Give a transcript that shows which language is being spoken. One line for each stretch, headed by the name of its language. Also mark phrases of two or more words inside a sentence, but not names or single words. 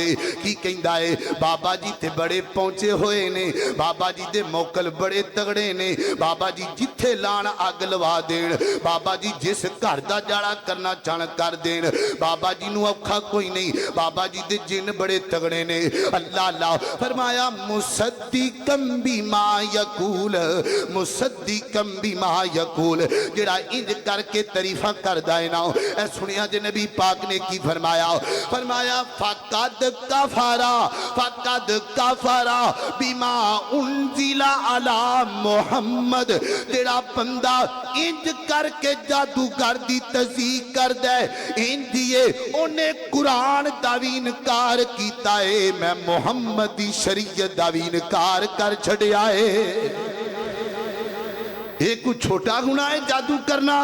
Punjabi: ਕੀ ਕਹਿੰਦਾ ਹੈ ਬਾਬਾ ਜੀ ਤੇ ਬੜੇ ਪਹੁੰਚੇ ਹੋਏ ਨੇ, ਬਾਬਾ ਜੀ ਦੇ ਮੋਕਲ ਬੜੇ ਤਗੜੇ ਨੇ, ਬਾਬਾ ਜੀ ਜਿੱਥੇ ਲਾਣ ਅੱਗ ਲਵਾ ਦੇਣ, ਬਾਬਾ ਜੀ ਜਿਸ ਘਰ ਦਾ ਜਾੜਾ ਕਰਨਾ ਚਾਹਣ ਕਰ ਦੇਣ, ਬਾਬਾ ਜੀ ਨੂੰ ਔਖਾ ਕੋਈ ਨਹੀਂ, ਬਾਬਾ ਜੀ ਦੇ ਜਿਨ ਬੜੇ ਤਗੜੇ ਨੇ। ਅੱਲਾਹ ਅੱਲਾਹ ਫ਼ਰਮਾਇਆ
Arabic: مصدقا بما يقول، مصدقا بما يقول,
Punjabi: ਜਿਹੜਾ ਇੰਜ ਕਰਕੇ ਤਾਰੀਫ਼ਾਂ ਕਰਦਾ ਹੈ ਨਾ। ਐ ਸੁਣਿਆ ਜੇ ਨਬੀ ਪਾਕ ਨੇ ਕੀ ਫ਼ਰਮਾਇਆ, ਫ਼ਰਮਾਇਆ
Arabic: فقد كفر بما أنزل على محمد,
Punjabi: ਜਿਹੜਾ ਬੰਦਾ ਇੰਜ ਕਰਕੇ ਜਾਦੂਗਰ ਦੀ ਤਜ਼ੀਕ ਕਰਦਾ ਹੈ, ਇੰਜੀਏ ਓਹਨੇ ਕੁਰਾਨ ਦਾ ਵੀ ਇਨਕਾਰ ਕੀਤਾ ਹੈ, ਮੈਂ ਮੁਹੰਮਦ ਦੀ ਸ਼ਰੀਅਤ ਦਾ ਵੀ ਇਨਕਾਰ ਕਰ ਛੱਡਿਆ ਹੈ।
Hindi: ये कोई छोटा गुनाह है जादू करना?